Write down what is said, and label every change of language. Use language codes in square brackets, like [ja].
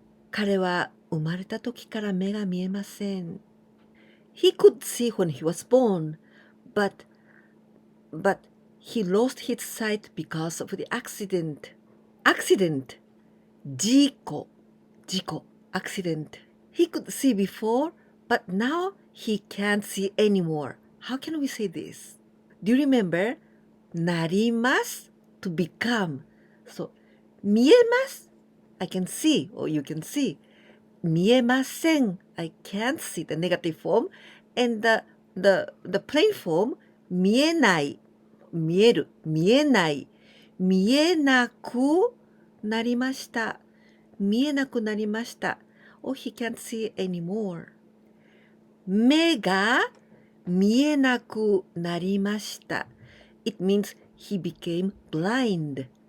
[ja] 彼は生まれた時から目が見えません。 [en] He could see when he was born, but he lost his sight because of the accident. Accident. 事故 accident. He could see before, but now he can't see anymore. How can we say this? Do you remember? なります to become. So, 見えます I can see or you can see. 見えません I can't see the negative form. And the plain form 見えない見える見えない見えなくなりました見えなくなりました Oh, he can't see anymore. 目が見えなくなりました It means he became blind.